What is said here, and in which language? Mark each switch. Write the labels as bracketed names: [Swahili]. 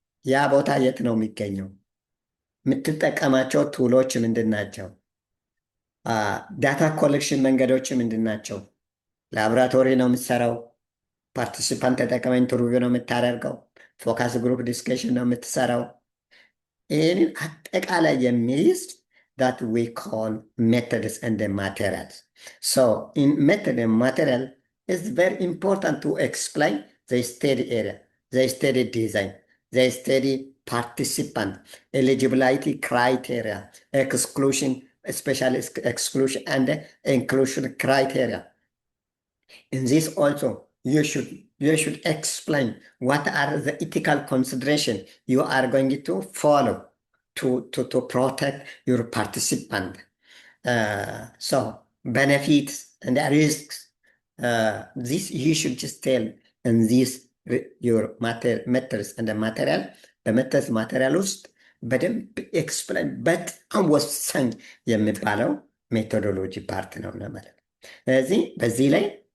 [Amharic] ያ ቦታ የት ነው የሚገኘው? የምትጠቀማቸው ቱሎች ምንድን ናቸው? ዳታ ኮሌክሽን መንገዶች ምንድን ናቸው? ላቦራቶሪ ነው የምትሰራው? ፓርቲሲፓንት ተጠቅመህ ኢንተርቪው ነው የምታደርገው? ፎካስ ግሩፕ ዲስከሽን ነው የምትሰራው? ይህንን አጠቃላይ የሚይዝ [English] that we call methods and the materials. So in method and material, it's very important to explain the study area, the study design, the study participant, eligibility criteria, exclusion, especially exclusion and inclusion criteria. In this also, you should explain what are the ethical consideration you are going to follow to protect your participant. So benefits and risks, this you should just tell in this your methods and the material, the methods material [Amharic] ውስጥ በደንብ ኤክስፕላይን በጣም ወሳኝ የሚባለው ሜቶዶሎጂ ፓርት ነው ማለት ነው። ስለዚህ በዚህ ላይ